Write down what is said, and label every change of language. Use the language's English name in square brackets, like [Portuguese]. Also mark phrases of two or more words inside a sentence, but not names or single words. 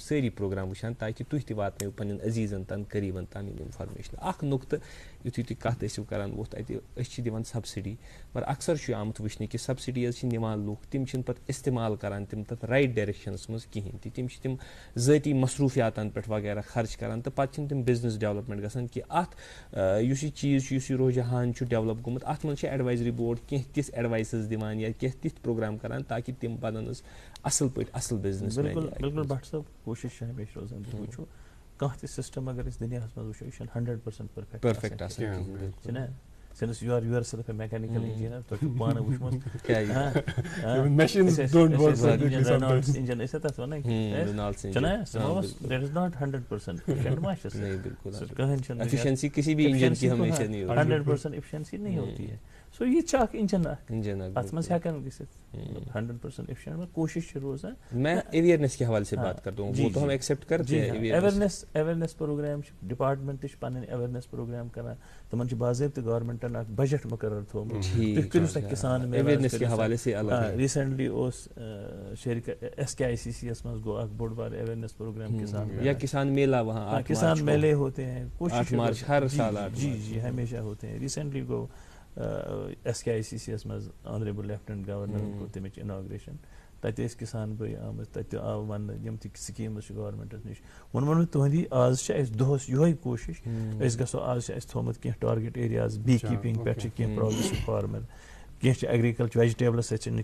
[Kashmiri] سٲری پروگرام وٕچھان تاکہِ تُہۍ تہِ واتنٲیِو پننٮ۪ن عزیٖزن تام قریٖبن تام یِم انفارمیشن اکھ نُقطہٕ یُتھُے تُہۍ کتھ ٲسِو کران ووٚتھ اَتہِ أسۍ چھِ دِوان سبسڈی مگر اکثر چھُ آمُت وٕچھنہٕ کہ سبسڈیٖز چھِ نِوان لُکھ تِم چھِنہٕ پتہٕ استعمال کران تِم تتھ [English] right directions [Kashmiri] منٛز کِہینۍ تہِ تِم چھِ تِم ذٲتی مصروٗفیاتن پٮ۪ٹھ وغیرہ خرچ کران تہٕ پتہٕ چھِنہٕ تِم [English] business development [Kashmiri] گژھان کہِ اتھ یُس یہِ چیٖز چھُ یُس یہِ رُجحان چھُ ڈیولپ گوٚمُت اتھ منٛز چھِ [English] advisory board [Kashmiri] کینٛہہ تِژھ ایڈوایسز دِوان یا کینٛہہ تِتھۍ پروگرام کران تاکہِ تِم بنن حظ اصل پٲٹھۍ اصل بزنس بالکل بٹ صٲب کوشش چھِ ہمیشہِ روزان تُہۍ وٕچھو کانٛہہ تہِ سسٹم اگر أسۍ دُنیاہس منٛز وٕچھو یہِ چھُنہٕ 100% پٔرفیکٹ آسان چھُنہ [English] since you are yourself a mechanical engineer [Kashmiri] تۄہہِ چھُو پانہٕ وٕچھمُت engine ٲسۍ تتھ وَنان چھُنہ [English] that is not 100% efficient [Kashmiri] ما چھِ کٕہٕنۍ چھُنہٕ [Urdu] efficiency کسی بھی انجن کی ہمیشہ نہیں ہوتی [Kashmiri] 100% efficiency [Urdu] نہیں ہوتی ہے [Kashmiri] سو یہ چھُ اکھ انجن اکھ اتھ منٛز ہٮ۪کان گٔژھِتھ 100% efficient کوشش چھِ روزان [Urdu] میں اویئرنیس کے حوالے سے بات کرتا ہوں وہ تو ہم ایکسیپٹ کرتے ہیں [English] awareness program [Kashmiri] چھِ ڈپارٹمنٹ تہِ چھِ پنٕنۍ اویئرنیس پروگرام کران تِمن چھِ باضٲبطہٕ گورمنٹن اکھ بجٹ مقرر تھوٚومُت تُہۍ کٔرِو سا کِسان [Urdu] اویئرنیس کے حوالے سے [Kashmiri] ریسنٹلی اوس SKICC یس منٛز گوٚو اکھ بوٚڑ بار [English] awareness program [Kashmiri] کسان [Urdu] یا کسان میلہ وہاں کسان میلے ہوتے ہیں 8 مارچ ہر سال جی ہمیشہ ہوتے ہیں [Kashmiri] ریسنٹلی گوٚو SKICC یس منٛز [English] honourable lieutenant governor [Kashmiri] کوٚر تَمِچ اناگریشن تتہِ ٲسۍ کسان بٲے آمٕتۍ تتہِ تہِ آو وننہٕ یِم تہِ سکیٖمز چھِ گورمنٹس نِش ووٚنمو مےٚ تُہنٛدی آز چھِ اَسہِ دۄہس یِہوے کوشش أسۍ گژھو آز چھِ اَسہِ تھوٚومُت کینٛہہ [English] target areas bee keeping [Kashmiri] پٮ۪ٹھ چھِ کینٛہہ [English] progressive farmer [Kashmiri] کینٛہہ چھِ [English] agriculture vegetables [Kashmiri] سۭتۍ چھِنہٕ